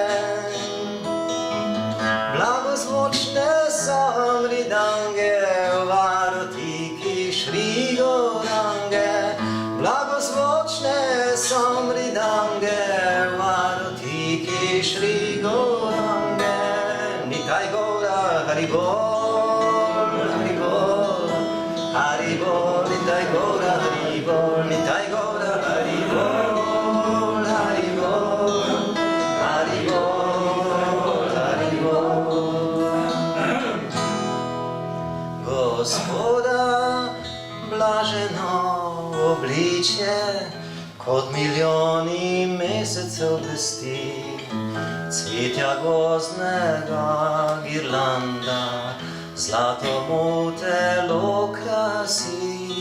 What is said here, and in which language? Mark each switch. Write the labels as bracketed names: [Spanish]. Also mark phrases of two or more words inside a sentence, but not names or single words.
[Slovenian] Blagozvočne somridange, varatiki Šri Gourange. Blagozvočne somridange, varatiki Šri Gourange. [Bangla] নিতাই গৌর হরিবোল, হরিবোল, হরিবোল, নিতাই গৌর হরিবোল, নিতাই গৌর হরিবোল, হরিবোল, হরিবোল, হরিবোল. [Slovenian] Gospoda blaženo obličje, kot milijoni mesecev blesti, cvetja gozdnega girlanda, zlato mu telo krasi.